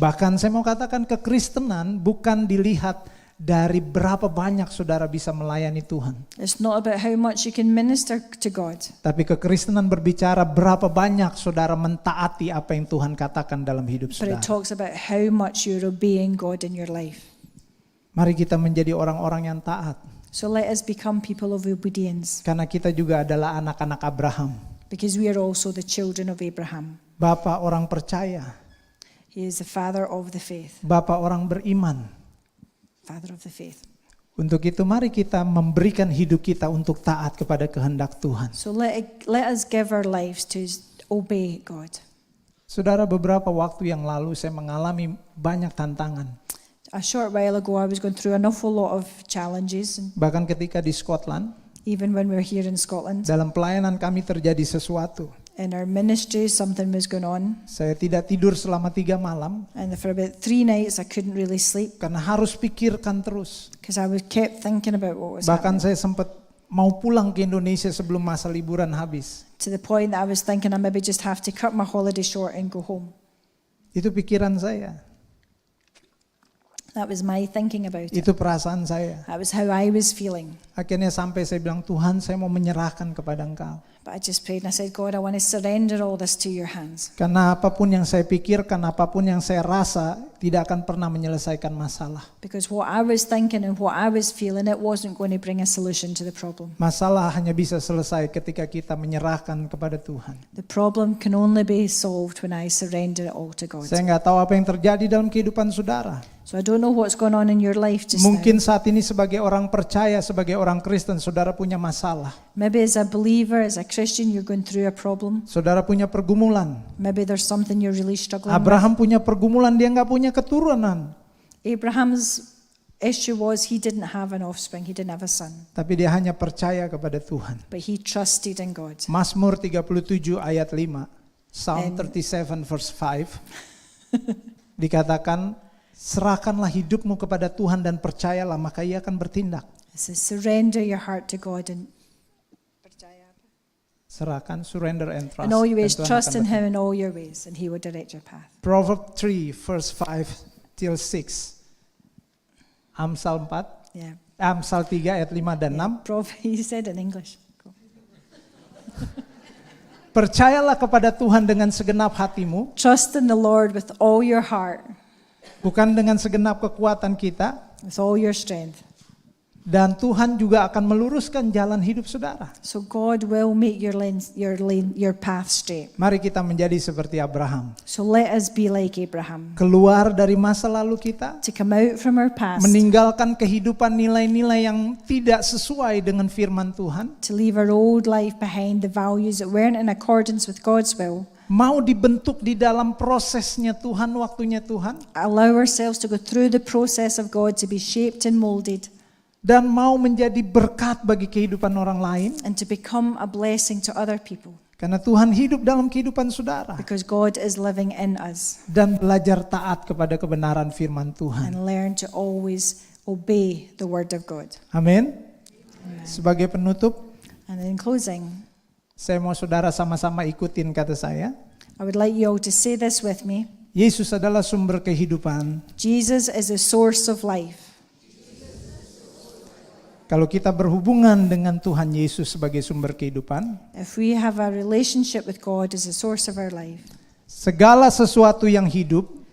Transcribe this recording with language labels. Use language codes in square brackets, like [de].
[id] Bahkan saya mau katakan kekristenan bukan dilihat dari berapa banyak saudara bisa melayani Tuhan. [en] It's not about how much you can minister to God, [id] Tapi kekristenan berbicara berapa banyak saudara mentaati apa yang Tuhan katakan dalam hidup [en] but it [id] saudara. [en] talks about how much you're obeying God in your life. [id] Mari kita menjadi orang-orang yang taat. [en] So let us become people of obedience, [id] Karena kita juga adalah anak-anak Abraham. [en] because we are also the children of Abraham. [id] Bapak orang percaya. [en] He is the father of the faith. [id] Bapak orang beriman. [en] Father of the faith. [id] Untuk itu mari kita memberikan hidup kita untuk taat kepada kehendak Tuhan. [en] So let us give our lives to obey God. [id] Saudara, beberapa waktu yang lalu saya mengalami banyak tantangan. [en] A short while ago, I was going through an awful lot of challenges, and [id] Bahkan ketika di Scotland, [en] even when we were here in Scotland. [id] dalam pelayanan kami terjadi sesuatu. [en] In our ministry, something was going on, [id] Saya tidak tidur selama 3 malam [en] and for about 3 nights, I couldn't really sleep [id] karena harus pikirkan terus. [en] because I kept thinking about what was [id] Bahkan [en] happening. [id] saya sempat mau pulang ke Indonesia sebelum masa liburan habis. [en] To the point that I was thinking I maybe just have to cut my holiday short and go home. [id] Itu pikiran saya, [en] That was my thinking about it. [id] itu perasaan saya. [en] That was how I was feeling. [id] Akhirnya sampai saya bilang, Tuhan, saya mau menyerahkan kepada Engkau. [en] But I just prayed and I said, God, I want to surrender all this to your hands. [id] Karena apapun yang saya pikirkan, apapun yang saya rasa, tidak akan pernah menyelesaikan masalah. [en] Because what I was thinking and what I was feeling, it wasn't going to bring a solution to the problem. [id] Masalah hanya bisa selesai ketika kita menyerahkan kepada Tuhan. [en] The problem can only be solved when I surrender it all to God. [id] Saya nggak tahu apa yang terjadi dalam kehidupan saudara. [en] So I don't know what's going on in your life just [id] Mungkin [en] now. [id] saat ini sebagai orang percaya, sebagai orang Kristen, saudara punya masalah. [en] Maybe as a believer, as a Christian, you're going through a problem. [id] Saudara punya pergumulan. [en] Maybe there's something you're really struggling with. [id] Abraham punya pergumulan, dia nggak punya keturunan. [en] Abraham's issue was he didn't have an offspring, he didn't have a son. [id] Tapi dia hanya percaya kepada Tuhan. [en] But he trusted in God. [id] Mazmur 37 ayat 5. Psalm [en] 37 verse 5. [id] Dikatakan, serahkanlah hidupmu kepada Tuhan dan percayalah, maka Ia akan bertindak. [en] It says, surrender your heart to God and [id] Serahkan, [en] surrender and trust. in all your [id] dan [en] ways, [id] Tuhan [en] trust [id] akan bertindak. [en] him in all your ways, and he will direct your path. Proverbs 3 verse 5 till 6. [id] Amsal 4, [en] Yeah. [id] Amsal 3 ayat 5 dan 6. [en] He said in English. Cool. [id] Percayalah kepada Tuhan dengan segenap hatimu, [en] Trust in the Lord with all your heart, [id] bukan dengan segenap kekuatan kita, [en] with all your strength. [id] dan Tuhan juga akan meluruskan jalan hidup saudara. [en] So God will make your path straight. [id] Mari kita menjadi seperti Abraham. [en] So let us be like Abraham. [id] Keluar dari masa lalu kita, [en] To come out from our past, [id] meninggalkan kehidupan nilai-nilai yang tidak sesuai dengan firman Tuhan, [en] to leave our old life behind, the values that weren't in accordance with God's will. [id] mau dibentuk di dalam prosesnya Tuhan, waktunya Tuhan, [en] Allow ourselves to go through the process of God to be shaped and molded, [id] dan mau menjadi berkat bagi kehidupan orang lain, [en] and to become a blessing to other people. [id] karena Tuhan hidup dalam kehidupan saudara, [en] Because God is living in us, [id] dan belajar taat kepada kebenaran firman Tuhan. [en] and learn to always obey the word of God. [id] Amin. Sebagai penutup, [en] And in closing, [id] saya mau saudara sama-sama ikutin kata saya. [en] I would like you all to say this with me. [id] Yesus adalah sumber kehidupan. [en] Jesus is the source of life. [id] Kalau kita berhubungan dengan Tuhan Yesus sebagai sumber kehidupan, [en] If we have a relationship with God as the source of our life, [id] segala sesuatu yang hidup